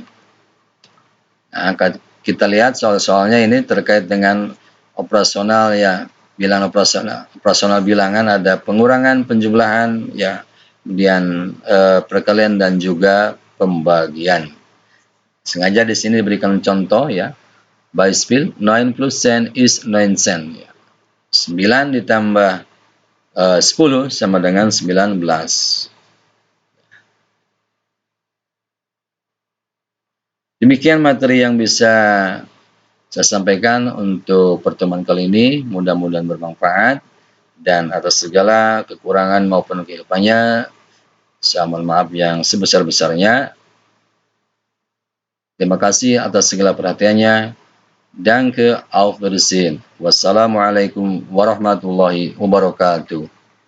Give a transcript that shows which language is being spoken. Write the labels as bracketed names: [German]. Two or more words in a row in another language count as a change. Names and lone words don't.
[Indonesian] Nah, kita lihat soal-soalnya ini terkait dengan operasional, ya, bilangan operasional bilangan, ada pengurangan, penjumlahan, ya, kemudian perkalian dan juga pembagian. Sengaja di sini diberikan contoh, ya. [German] Beispiel 9 plus 10 is 9 cent. [Indonesian] Ya. 9 ditambah 10 sama dengan 19. Demikian materi yang bisa saya sampaikan untuk pertemuan kali ini. Mudah-mudahan bermanfaat, dan atas segala kekurangan maupun kelebihannya, saya mohon maaf yang sebesar-besarnya. Terima kasih atas segala perhatiannya. [German] Danke, auf Wiedersehen. [Arabic] والسلام عليكم ورحمة الله وبركاته.